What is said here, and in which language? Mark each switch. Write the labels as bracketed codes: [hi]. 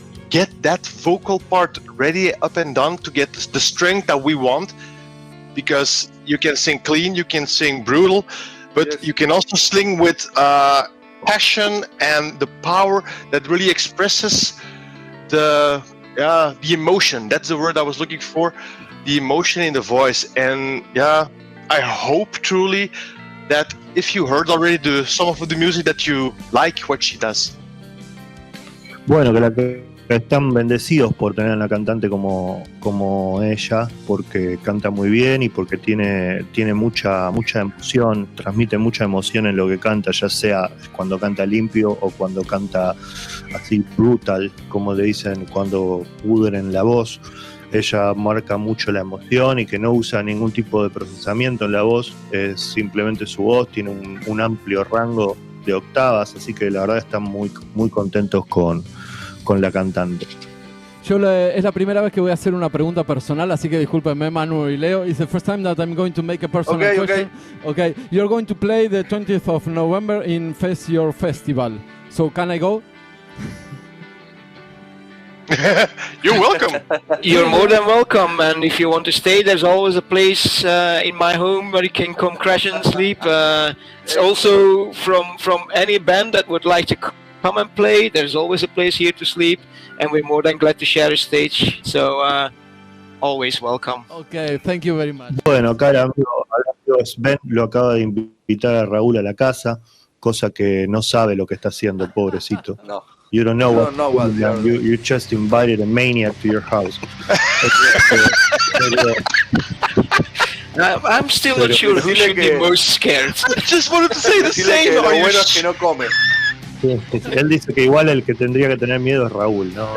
[en] get that vocal part ready up and down to get the strength that we want, because you can sing clean, you can sing brutal, but yes, you can also sing with passion and the power that really expresses the emotion. That's the word I was looking for, the emotion in the voice. And I hope truly that if you heard already some of the music that you like what she does. [es] Bueno, que están bendecidos por tener a una cantante como ella, porque canta muy bien y porque tiene mucha emoción, transmite mucha emoción en lo que canta, ya sea cuando canta limpio o cuando canta así brutal, como le dicen, cuando pudren la voz. Ella marca mucho la emoción y que no usa ningún tipo de procesamiento en la voz, es simplemente su voz, tiene un amplio rango de octavas, así que la verdad están muy, muy contentos con la cantante. Es la primera vez que voy a hacer una pregunta personal, así que discúlpenme, Manu y Leo. [en] It's the first time that I'm going to make a personal question. Okay, you're going to play the 20th of November in Your Festival. So can I go? You're welcome. You're more than welcome, and if you want to stay, there's always a place in my home where you can come crash and sleep. It's also from any band that would like to come and play. There's always a place here to sleep, and we're more than glad to share a stage. So always welcome. Okay, thank you very much. [es] Bueno, acá el amigo Sven lo acaba de invitar a Raúl a la casa, cosa que no sabe lo que está haciendo, pobrecito. [en] No. You don't know what you're you just invited a maniac to your house. I'm still not sure who should be most scared. I just wanted to say the same. [es] Lo bueno es que no come. Él dice que igual el que tendría que tener miedo es Raúl, ¿no?